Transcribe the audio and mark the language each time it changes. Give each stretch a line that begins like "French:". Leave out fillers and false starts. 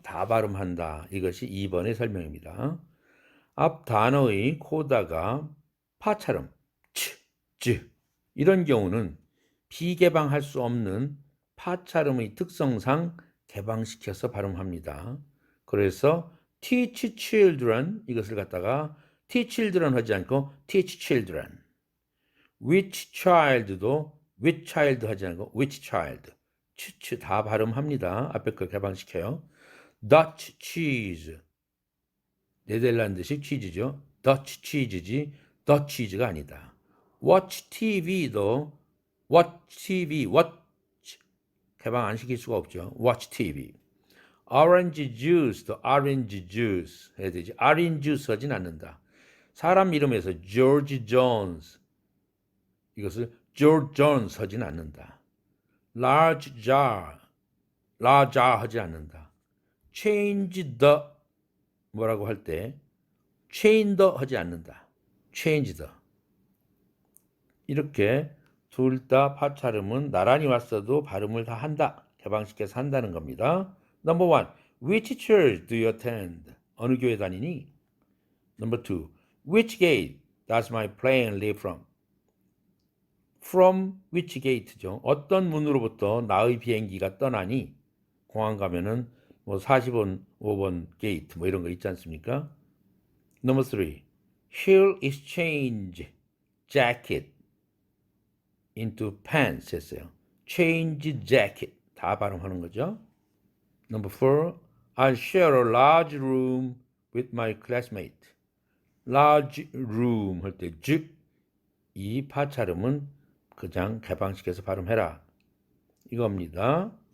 Korean: 다 발음한다. 이것이 2번의 설명입니다. 앞 단어의 코다가 파차름, 치, 쯔 이런 경우는 비개방할 수 없는 파차름의 특성상 개방시켜서 발음합니다. 그래서
English: teach children
Korean: 이것을 갖다가
English: teach children
Korean: 하지 않고
English: teach children. which child도 which child
Korean: 하지 않고
English: which child.
Korean: 츠츠 다 발음합니다. 앞에 거 개방시켜요.
English: Dutch cheese.
Korean: 네덜란드식 치즈죠.
English: Dutch cheese지 Dutch cheese
Korean: 가 아니다. Watch TV도
English: watch TV,
Korean: watch 개방 안 시킬 수가 없죠.
English: Watch TV. Orange juice도 orange juice
Korean: 해야 되지.
English: orange juice
Korean: 하진 않는다. 사람 이름에서 George Jones 이것을 George Jones 하진 않는다.
English: large jar
Korean: 하지 않는다.
English: change the
Korean: 뭐라고 할 때
English: chain the
Korean: 하지 않는다.
English: change the
Korean: 이렇게 둘 다 파차름은 나란히 왔어도 발음을 다 한다. 개방시켜서 한다는 겁니다.
English: Number one, which church do you attend?
Korean: 어느 교회 다니니?
English: Number two, which gate does my plane leave from? From which gate죠.
Korean: 어떤 문으로부터 나의 비행기가 떠나니? 공항 가면은 뭐 40번, 5번 게이트 뭐 이런 거 있지 않습니까?
English: Number three, he'll exchange jacket into pants
Korean: 했어요.
English: change jacket
Korean: 다 발음하는 거죠.
English: Number four, I'll share a large room with my classmate. large room
Korean: 할 때 이 파차름은 그냥 개방시켜서 발음해라. 이겁니다.